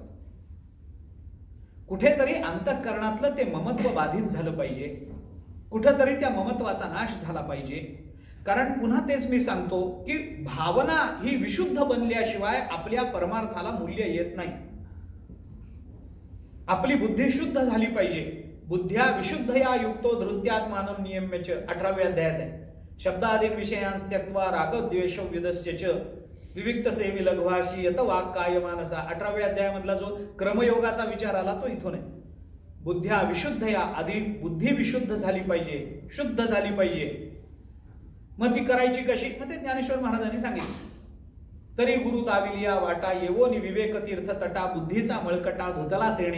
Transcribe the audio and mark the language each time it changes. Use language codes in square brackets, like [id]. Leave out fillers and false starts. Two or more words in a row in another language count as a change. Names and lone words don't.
[mr] कुठेतरी अंतःकरणातलं ते ममत्व बाधित झालं पाहिजे, कुठेतरी त्या ममत्वाचा नाश झाला पाहिजे. कारण पुन्हा तेच मी सांगतो की भावना ही विशुद्ध बनल्याशिवाय आपल्या परमार्थाला मूल्य येत नाही. आपली बुद्धी शुद्ध झाली पाहिजे. [sa] बुद्ध्या विशुद्धया युक्तो धृत्यात्मानं नियम्यच [mr] 18व्या अध्यायात आहे. [sa] शब्दादीन विषयांस त्यक्त्वा रागद्वेषो विदस्य च विविक्त सेवी लघ्वाशी यत वाक् काय मानसा. [mr] 18व्या अध्यायामधला जो क्रमयोगाचा विचार आला तो इथून आहे. [sa] बुद्ध्या विशुद्धया, [mr] आधी बुद्धी विशुद्ध झाली पाहिजे, शुद्ध झाली पाहिजे. मग ती करायची कशी, मग ते ज्ञानेश्वर महाराजांनी सांगितलं. तरी गुरु ताविलिया वाटा येवोनी विवेक तीर्थ तटा बुद्धीचा मळकटा धुतला तेणे.